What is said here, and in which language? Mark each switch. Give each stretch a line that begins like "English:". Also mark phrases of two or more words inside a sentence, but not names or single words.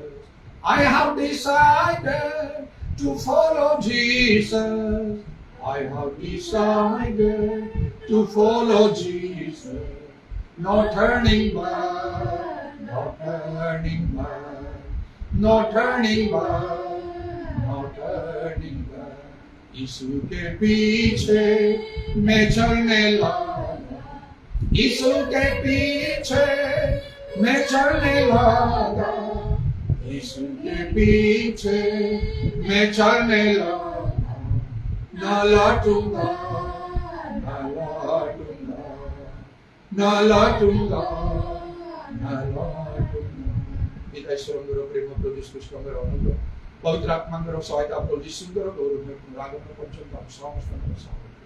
English: I have decided to follow Jesus. I have decided to follow Jesus. No turning back, no turning back, no turning back, no turning back.
Hindi: यीशु के पीछे मैं चलने लगा यीशु के पीछे मैं चलने लगा यीशु के पीछे मैं चलने लगा न लौटूंगा न लौटूंगा न लौटूंगा न लौटूंगा
Odia: ପିତା ଈଶ୍ୱରଙ୍କର ପ୍ରେମ ପ୍ରଭୁ ଯୀଶୁଙ୍କର ଅନୁଗ୍ରହ ପବିତ୍ର ଆତ୍ମାଙ୍କର ସହାୟତା ପ୍ରଭୁ ଯୀଶୁଙ୍କର ଗୌରବ ରାଗନ ପର୍ଯ୍ୟନ୍ତ ସମସ୍ତଙ୍କର ସହ